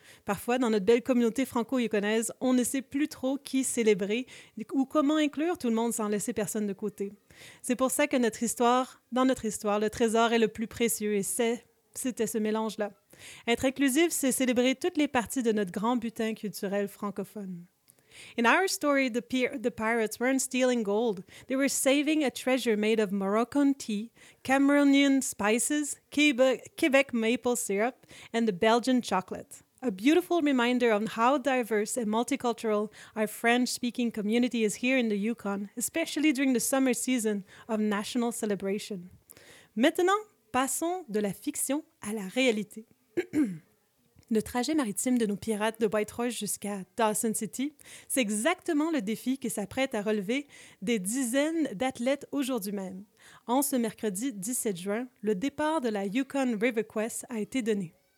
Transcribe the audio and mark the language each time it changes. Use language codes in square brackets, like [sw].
[fr] Parfois, dans notre belle communauté franco-yukonaise, on ne sait plus trop qui célébrer ou comment inclure tout le monde sans laisser personne de côté. C'est pour ça que notre histoire, dans notre histoire, le trésor est le plus précieux et c'était ce mélange-là. Être inclusive, c'est célébrer toutes les parties de notre grand butin culturel francophone. [en] In our story, the pirates weren't stealing gold. They were saving a treasure made of Moroccan tea, Cameroonian spices, Quebec maple syrup, and the Belgian chocolate. A beautiful reminder of how diverse and multicultural our French-speaking community is here in the Yukon, especially during the summer season of national celebration. [fr] Maintenant, passons de la fiction à la réalité. Le trajet maritime de nos pirates de Whitehorse jusqu'à Dawson City, c'est exactement le défi que s'apprêtent à relever des dizaines d'athlètes aujourd'hui même. En ce mercredi 17 juin, le départ de la Yukon River Quest a été donné.